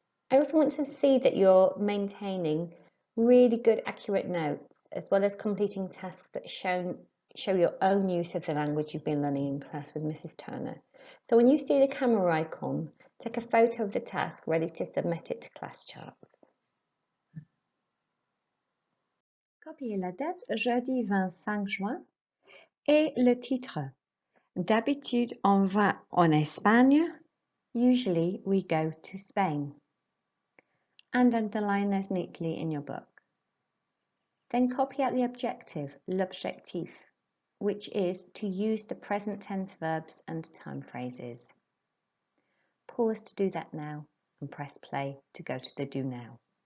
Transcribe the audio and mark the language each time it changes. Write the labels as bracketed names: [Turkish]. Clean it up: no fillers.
[English] I also want to see that you're maintaining really good accurate notes as well as completing tasks that show your own use of the language you've been learning in class with Mrs. Turner. So when you see the camera icon, take a photo of the task ready to submit it to class charts. [French] Copiez la date jeudi 25 juin et le titre. D'habitude on va en Espagne. [English] Usually we go to Spain. And underline those neatly in your book. Then copy out the objective, l'objectif, which is to use the present tense verbs and time phrases. Pause to do that now and press play to go to the do now.